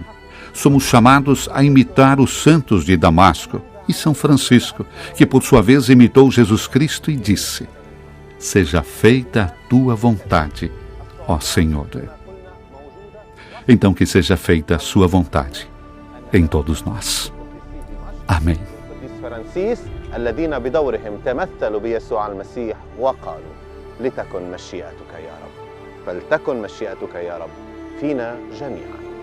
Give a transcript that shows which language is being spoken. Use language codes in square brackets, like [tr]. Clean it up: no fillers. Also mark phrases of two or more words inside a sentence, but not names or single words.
[pt] Somos chamados a imitar os santos de Damasco e São Francisco, que por sua vez imitou Jesus Cristo e disse: seja feita a tua vontade, ó Senhor. Então que seja feita a sua vontade em todos nós. Amém. [ar] الذين بدورهم تمثلوا بيسوع المسيح وقالوا لتكن مشيئتك يا رب، فلتكن مشيئتك يا رب فينا جميعا.